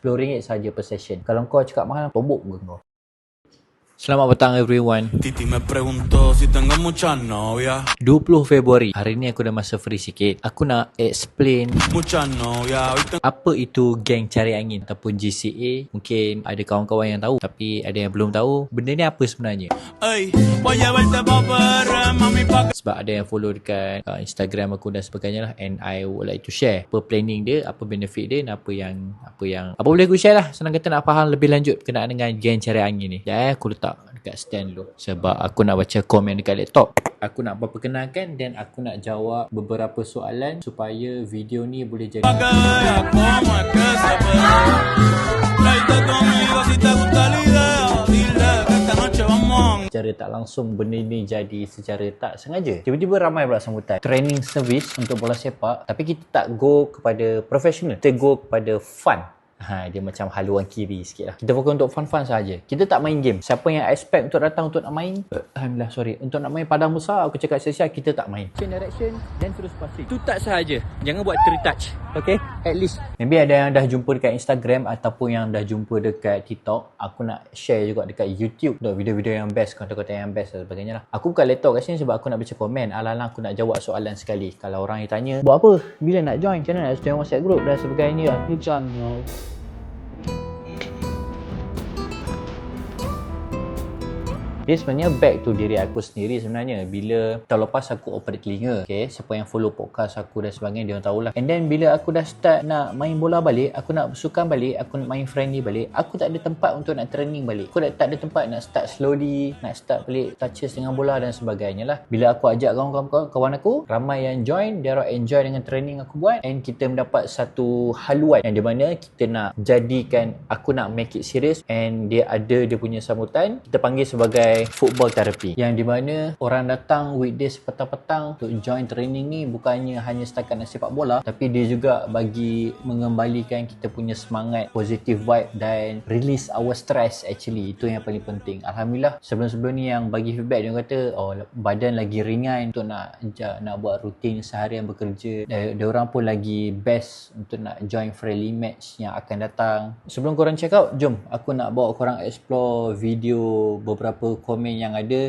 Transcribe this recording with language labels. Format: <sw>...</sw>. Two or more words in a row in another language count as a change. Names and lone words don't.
<ms>RM10 saja per session. Kalau kau cakap mahal, tombok ke kau? Selamat petang everyone.</ms> <es>Titi me preguntó si tengo muchas novias.</es> <ms>20 Februari. Hari ni aku dah masa free sikit. Aku nak explain</ms> <es>Muchas novias. Hoy tengo...</es> <ms>apa itu geng cari angin ataupun GCA. Mungkin ada kawan-kawan yang tahu, tapi ada yang belum tahu benda ni apa sebenarnya.</ms> <es>Ey, voy a llevarte pa' perre, mami, pa' que...</es> <ms>Sebab ada yang follow dekat Instagram aku dan sebagainya lah,</ms> <en>and I would like to share</en> <ms>apa planning dia, apa benefit dia, dan apa boleh aku share lah. Senang kata nak faham lebih lanjut berkenaan dengan geng cari angin ni. Aku letak dekat stand dulu sebab aku nak baca komen dekat laptop. Aku nak perkenalkan dan aku nak jawab beberapa soalan supaya video ni boleh jadi</ms> <es>Pa' que veas cómo es que se perrea. Tráete conmigo si te gusta la idea. Dile que esta noche vamos.</es> <ms>secara tak langsung benda ni jadi secara tak sengaja. Tiba-tiba ramai pula sambutan</ms> <en>training service</en> <ms>untuk bola sepak, tapi kita tak go kepada professional, kita go kepada fun. Dia macam haluan kiri sikit lah. Kita fokus untuk fun-fun saja. Kita tak main game. Siapa yang expect untuk datang untuk nak main, alhamdulillah, untuk nak main padang besar, aku cakap sia-sia, kita tak main.</ms> <en>Change direction</en> <ms>dan terus passing. Itu tak sahaja. Jangan buat 3 touch. Okay?</ms> <en>At least.</en> <ms>Maybe ada yang dah jumpa dekat Instagram ataupun yang dah jumpa dekat TikTok. Aku nak share juga dekat YouTube untuk video-video yang best, konten-konten yang best dan sebagainya lah. Aku buka laptop kat sini sebab aku nak baca komen. Alang-alang aku nak jawab soalan sekali. Kalau orang yang tanya, buat apa? Bila nak join? Macam mana nak join WhatsApp group dan sebagainya? Macam dia sebenarnya</ms> <en>back to</en> <ms>diri aku sendiri sebenarnya. Bila tahun lepas aku operate telinga, okay, siapa yang follow podcast aku dan sebagainya, dia orang tahulah.</ms> <en>And then</en> <ms>bila aku dah start nak main bola balik, aku nak bersukan balik, aku nak main friendly balik, aku tak ada tempat untuk nak training balik. Aku tak ada tempat nak</ms> <en>start slowly,</en> <ms>nak start balik touches dengan bola dan sebagainya lah. Bila aku ajak kawan aku, ramai yang join, dia orang enjoy dengan training aku buat, and kita mendapat satu haluan yang di mana kita nak jadikan, aku nak</ms> <en>make it serious,</en> <ms>and dia ada dia punya sambutan. Kita panggil sebagai</ms> <en>football therapy,</en> <ms>yang di mana orang datang weekdays petang-petang untuk join training ni bukannya hanya setakat nak sepak bola, tapi dia juga bagi mengembalikan kita punya semangat,</ms> <en>positive vibe,</en> <ms>dan</ms> <en>release our stress.</en> <ms>Actually itu yang paling penting. Alhamdulillah, sebelum-sebelum ni yang bagi feedback, dia kata badan lagi ringan untuk nak buat rutin seharian bekerja. Dia orang pun lagi best untuk nak join</ms> <en>friendly match</en> <ms>yang akan datang. Sebelum korang</ms> <en>check out,</en> <ms>jom aku nak bawa korang explore video beberapa komen yang ada.</ms>